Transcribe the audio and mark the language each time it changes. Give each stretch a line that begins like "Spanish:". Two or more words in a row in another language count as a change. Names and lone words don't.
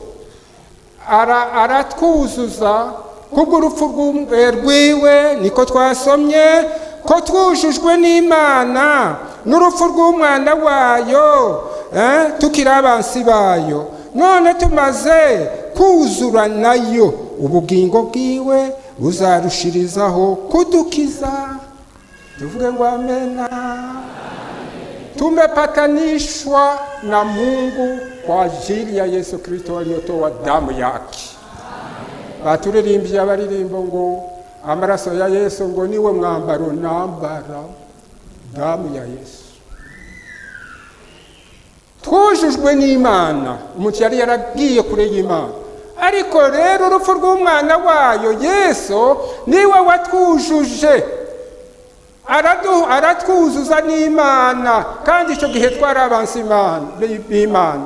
Rundi: aratwuzuza kubw'urupfu rwiwe, niko twasomye ko twujujwe n'Imana n'urupfu rw'umwana wayo, tukiri abansi bayo. None tumaze kuzura nayo, ubugingo bwiwe buzarushirizaho kudukiza. Tuvuge ngo amena.
Swahili: Tumepatanishwa na Mungu kwa ajili ya Yesu Kristo aliyotoa damu yake.
Rundi: Baturirimbye abaririmbo ngo amaraso ya Yesu ngo niwe mwambaro nambara,
Swahili: damu ya Yesu.
Rundi: Twujujwe n'Imana, umuntu yari yaragiye kure y'Imana, ariko rero urupfu rw'umwana wayo Yesu niwe watwujuje, aratwuzuza n'Imana, kandi icyo gihe twari abansi b'Imana.